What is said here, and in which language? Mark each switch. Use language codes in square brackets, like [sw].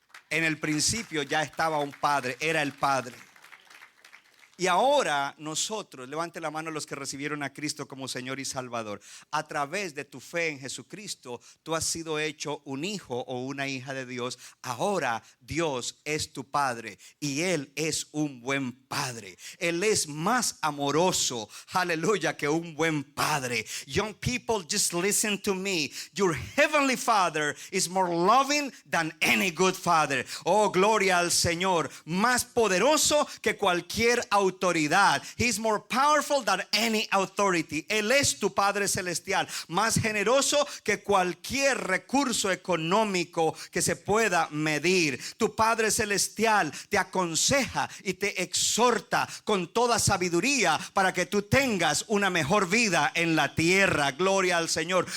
[es] En el principio ya estaba un padre, era el Padre. Y ahora nosotros, levante la mano los que recibieron a Cristo como Señor y Salvador. A través de tu fe en Jesucristo, tú has sido hecho un hijo o una hija de Dios. Ahora Dios es tu Padre y Él es un buen Padre. Él es más amoroso, aleluya, que un buen Padre. [en] Young people, just listen to me. Your heavenly Father is more loving than any good father. [es] Oh, gloria al Señor. Más poderoso que cualquier autoridad. [en] He's more powerful than any authority. [es] Él es tu Padre Celestial, más generoso que cualquier recurso económico que se pueda medir. Tu Padre Celestial te aconseja y te exhorta con toda sabiduría para que tú tengas una mejor vida en la tierra. Gloria al Señor.